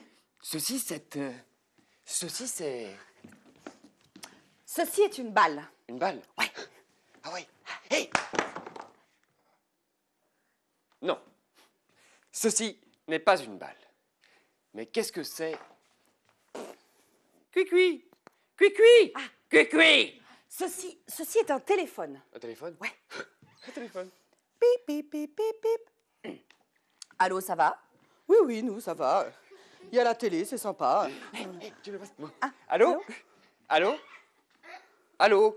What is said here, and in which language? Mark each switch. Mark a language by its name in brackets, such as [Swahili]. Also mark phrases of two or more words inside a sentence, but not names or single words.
[French] Ceci, c'est... Ceci est une balle. Une balle? Ouais. Ah oui. Hé! Non. Ceci n'est pas une balle. Mais qu'est-ce que c'est? Cui-cui! Cui-cui! Ah. Cui-cui! Ceci est un téléphone. Un téléphone? Ouais. Un téléphone. Pip, pip, pip, pip, pip. Allô, ça va? Oui, nous, ça va. Il y a la télé, c'est sympa. Tu le passes? Ah, allô? Allô? Allô?